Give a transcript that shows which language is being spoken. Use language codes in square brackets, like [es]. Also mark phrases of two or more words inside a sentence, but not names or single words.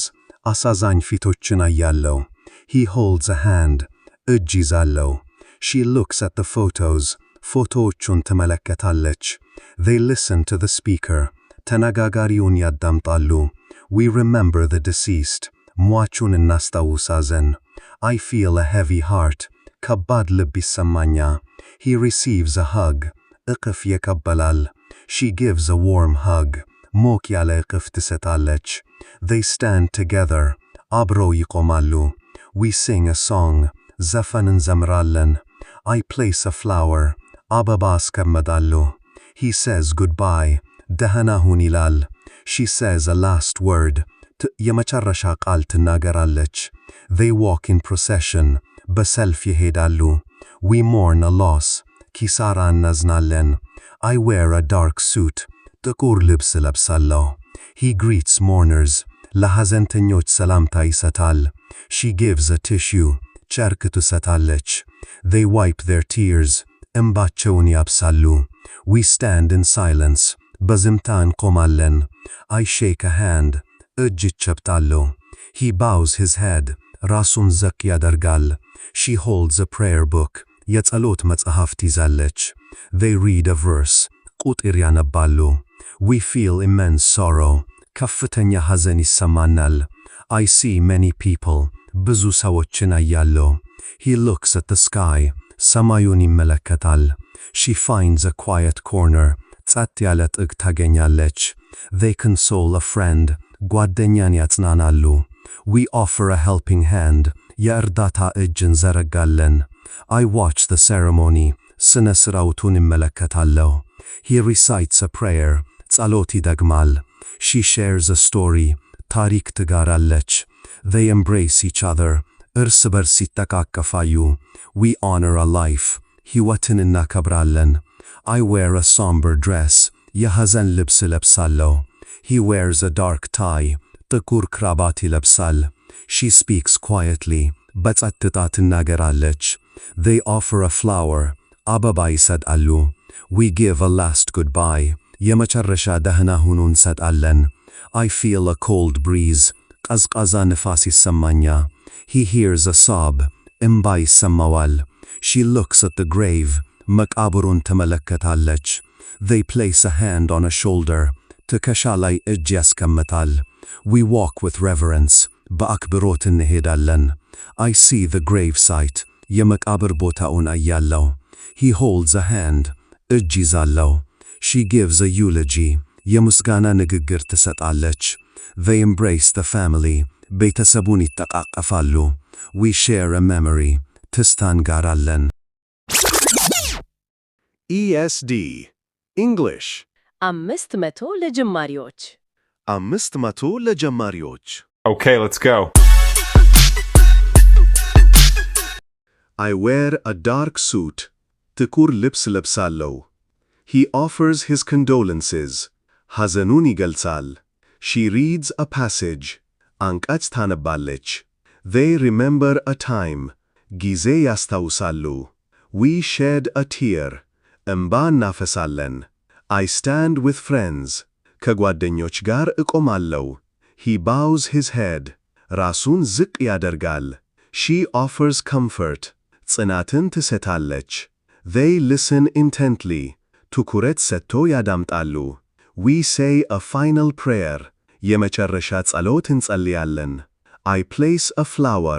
[am] አሳዛኝ ፊቶችን አያለው። [en] He holds a hand. [am] እጅ ይዛለው። [en] She looks at the photos. ፎቶዎቹን ትመለከታለች። They listen to the speaker. ተነጋጋሪውን ያዳምጣሉ። We remember the deceased. ሟቹን እናስታውሳለን። I feel a heavy heart. [am] ከባድ ልብ ይሰማኛ። [en] He receives a hug. [am] እቅፍ ይቀበላል። [en] She gives a warm hug. [am] ሞቅ ያለ እቅፍ ትሰጣለች። [en] They stand together. [am] አብረው ይቆማሉ። [en] We sing a song. [am] ዘፈን እንዘምራለን። [en] I place a flower. [am] አበባ አስቀምጣለሁ። [en] He says goodbye. [am] ደህና ሁን ይላል። [en] She says a last word. [am] የመጨረሻ ቃል ትናገራለች። [en] They walk in procession. [am] በሰልፍ ይሄዳሉ። [en] We mourn a loss. [am] ኪሳራ እናዝናለን። [en] I wear a dark suit. [am] ጥቁር ልብስ ለብሳለሁ። [en] He greets mourners. [am] ለሐዘንተኞች ሰላምታ ይሰጣል። [en] She gives a tissue. [am] ጨርቅ ትሰጣለች። [en] They wipe their tears. [am] እንባቸውን ያብሳሉ። [en] We stand in silence. [am] በዝምታ እንቆማለን። [en] I shake a hand. [am] እጅ እጨብጣለሁ። [en] He bows his head. [am] ራሱን ዝቅ ያደርጋል። [en] She holds a prayer book. [am] የጸሎት መጽሐፍ ትይዛለች። [en] They read a verse. [am] ቁጥር ያነባሉ። [en] We feel immense sorrow. [am] ከፍተኛ ሐዘን ይሰማናል። [en] I see many people. [am] ብዙ ሰዎችን አያለሁ። [en] He looks at the sky. [am] ሰማዩን ይመለከታል። [en] She finds a quiet corner. [am] ጸጥ ያለ ጥግ ታገኛለች። [en] They console a friend. [am] ጓደኛን ያጽናናሉ። [en] We offer a helping hand. [am] የእርዳታ እጅ እንዘረጋለን። [en] I watch the ceremony. [am] ስነ ሥርዓቱን ይመለከታለሁ። [en] He recites a prayer. [am] ጸሎት ይደግማል። [en] She shares a story. [am] ታሪክ ትጋራለች። [en] They embrace each other. [am] እርስ በርስ ይተቃቀፋሉ። [en] We honor a life. [am] ሕይወትን እናከብራለን። [en] I wear a somber dress. [am] የሐዘን ልብስ ለብሳለሁ። [en] He wears a dark tie. [am] ጥቁር ክራባት ይለብሳል። [en] She speaks quietly. [am] በጸጥታ ትናገራለች። [en] They offer a flower. [am] አበባ ይሰጣሉ። [en] We give a last goodbye. [am] የመጨረሻ ደህና ሁኑ እንሰጣለን። [en] I feel a cold breeze. [am] ቀዝቃዛ ንፋስ ይሰማኛ። [en] He hears a sob. [am] እምባ ይሰማዋል። [en] She looks at the grave. [am] መቃብሩን ትመለከታለች። [en] They place a hand on a shoulder. [am] ትከሻ ላይ እጅ ያስቀምጣል። [en] We walk with reverence. [am] በአክብሮት እንሄዳለን። [en] I see the grave site. [am] የመቃብር ቦታውን አያለው። [en] He holds a hand. [am] እጅ ይዛለው። [en] She gives a eulogy. [am] የምስጋና ንግግር ትሰጣለች። [en] They embrace the family. [am] ቤተሰቡን ይተቃቀፋሉ። [en] We share a memory. [am] ትስታ እንጋራለን። [en] ESD English [am] 500 ለጀማሪዎች 500 ለጀማሪዎች [en] Okay, let's go. I wear a dark suit. [am] ጥቁር ልብስ ለብሳለሁ። [en] He offers his condolences. [am] ሐዘኑን ይገልጻል። [en] She reads a passage. [am] አንቀጽ ታነባለች። [en] They remember a time. [am] ጊዜ ያስታውሳሉ። [en] We shed a tear. [am] እንባ እናፈሳለን። [en] I stand with friends. [am] ከጓደኞች ጋር እቆማለሁ። [en] He bows his head. [am] ራሱን ዝቅ ያደርጋል። [en] She offers comfort. [am] ጽናትን ትሰጣለች። [en] They listen intently. [am] ትኩረት ሰጥቶ ያዳምጣሉ። [en] We say a final prayer. [am] የመጨረሻ ጸሎት እንጸልያለን። [en] I place a flower.